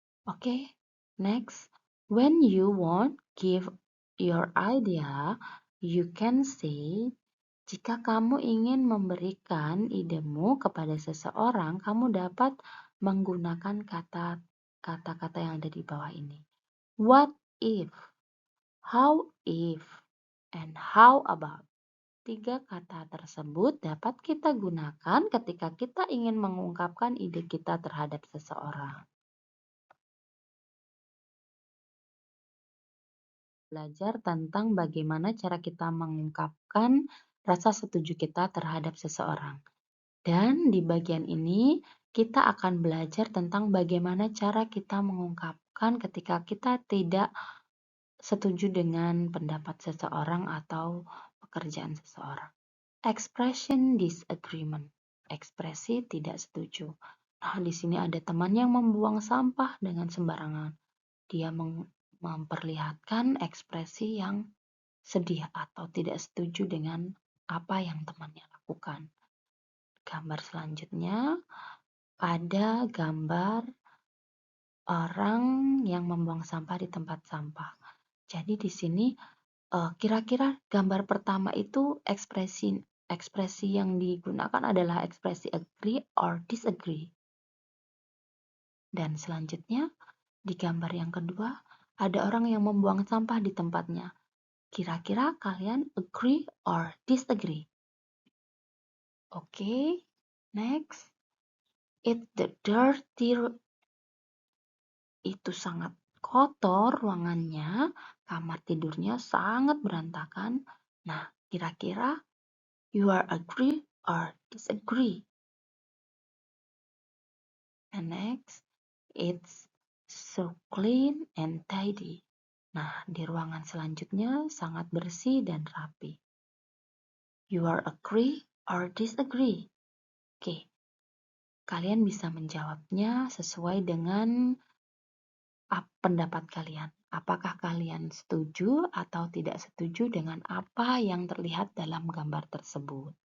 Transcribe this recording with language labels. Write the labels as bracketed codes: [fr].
[en] Oke, next. When you want give your idea, you can say, [id] jika kamu ingin memberikan idemu kepada seseorang, kamu dapat menggunakan kata-kata yang ada di bawah ini. [en] What if, how if, and how about. [id] 3 kata tersebut dapat kita gunakan ketika kita ingin mengungkapkan ide kita terhadap seseorang. Belajar tentang bagaimana cara kita mengungkapkan rasa setuju kita terhadap seseorang. Dan di bagian ini kita akan belajar tentang bagaimana cara kita mengungkapkan ketika kita tidak setuju dengan pendapat seseorang atau pekerjaan seseorang. [en] Expression disagreement. [id] Ekspresi tidak setuju. Nah, di sini ada teman yang membuang sampah dengan sembarangan. Dia memperlihatkan ekspresi yang sedih atau tidak setuju dengan apa yang temannya lakukan. Gambar selanjutnya ada gambar orang yang membuang sampah di tempat sampah. Jadi di sini kira-kira gambar pertama itu ekspresi yang digunakan adalah ekspresi [en] agree or disagree. [id] Dan selanjutnya di gambar yang kedua ada orang yang membuang sampah di tempatnya. Kira-kira kalian [en] agree or disagree? Oke, next. It's the dirty. [id] Itu sangat kotor ruangannya, kamar tidurnya sangat berantakan. Nah, kira-kira [en] you are agree or disagree? And next, it's so clean and tidy. [id] Nah, di ruangan selanjutnya sangat bersih dan rapi. [en] You are agree or disagree? [id] Oke, kalian bisa menjawabnya sesuai dengan pendapat kalian. Apakah kalian setuju atau tidak setuju dengan apa yang terlihat dalam gambar tersebut?